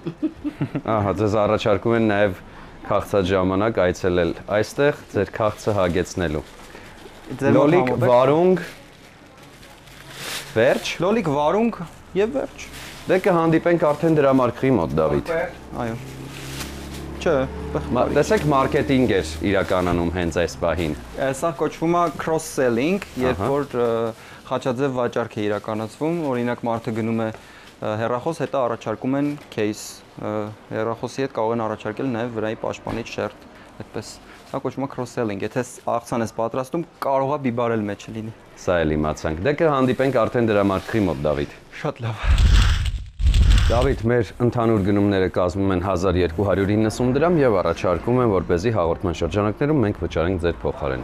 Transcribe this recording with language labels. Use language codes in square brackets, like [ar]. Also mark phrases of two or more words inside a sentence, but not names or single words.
[hy] Ահա, ձեզ առաջարկում են նաև քաղցած ժամանակ այցելել այստեղ, ձեր քաղցը հագեցնելու։ Լոլիկ, վարունգ, վերջ։ Լոլիկ, վարունգ եւ վերջ։ Դե կհանդիպենք արդեն դրամարկղի մոտ, Դավիթ։ Այո։ Չէ, տեսեք մարքեթինգ էր իրականանում հենց այս պահին։ Սա կոչվում է cross-selling, երբ որ խաչաձև վաճառք է իրականացվում, օրինակ մարդը գնում է հեռախոս, հետո առաջարկում են case, հեռախոսի հետ կարող են առաջարկել նաև վրայի պաշտպանիչ շերտ, այդպես։ Սա կոչվում է cross-selling, եթե աղցան ես պատրաստում, կարող է բիբարել մեջը լինի։ Սա էլ իմացանք։ Դե կհանդիպենք արդեն դրամարկղի մոտ, Դավիթ։ Շատ լավ։ Դավիթ, մեր ընդհանուր գնումները կազմում են 1290 դրամ եւ առաջարկում են, որպեսզի հաղորդման շրջանակներում մենք վճարենք ձեր փոխարեն։